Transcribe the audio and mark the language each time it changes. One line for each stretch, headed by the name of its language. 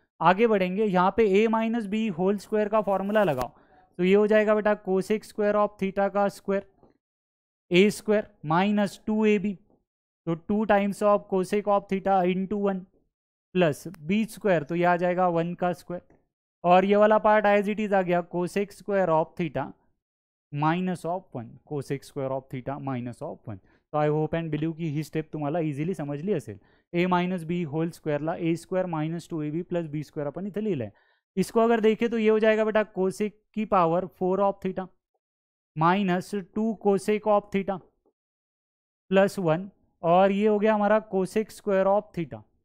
Hindi: आगे बढ़ेंगे, यहाँ पे a minus B whole square का फॉर्मूला लगाओ, तो ये हो जाएगा बेटा कोसेक स्क्वायर ऑफ थीटा का square a square minus 2ab, तो 2 times of cosec of theta into 1 plus b square, तो ये आ जाएगा 1 का स्क्वायर, और ये वाला पार्ट
English: as it is
Hindi: आ गया cosec square of theta minus of 1, cosec square of theta minus of 1।
Marathi: तो
English: I hope and believe
Marathi: की ही step तुम्हाला इझिली समजली असेल। a minus B hole स्क्वायरला a square minus 2ab plus b square upon इथे लिहिलं है।
Hindi: इसको अगर देखें तो ये हो जाएगा बेटा कोसेक की power 4 of theta minus 2 cosec of theta plus 1, और ये हो गया हमारा कोसेक स्क्वायर ऑफ थीटा।